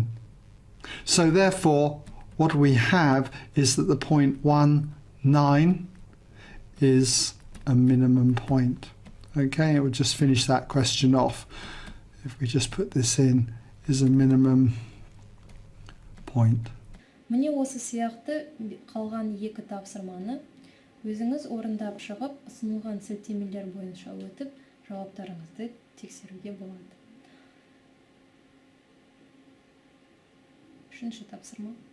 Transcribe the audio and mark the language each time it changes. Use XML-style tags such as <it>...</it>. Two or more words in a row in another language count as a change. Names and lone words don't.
<en>So therefore, what we have is that the point 1, 9 is a minimum point. Okay, it would just finish that question off. If we just put this in, is a minimum point.</en> <kk>Міне осы сияқты қалған екі тапсырманы өзіңіз орындап шығып, ұсынылған сілтемелер бойынша өтіп, жауаптарыңызды тексеруге болады. Үшінші тапсырма.</kk>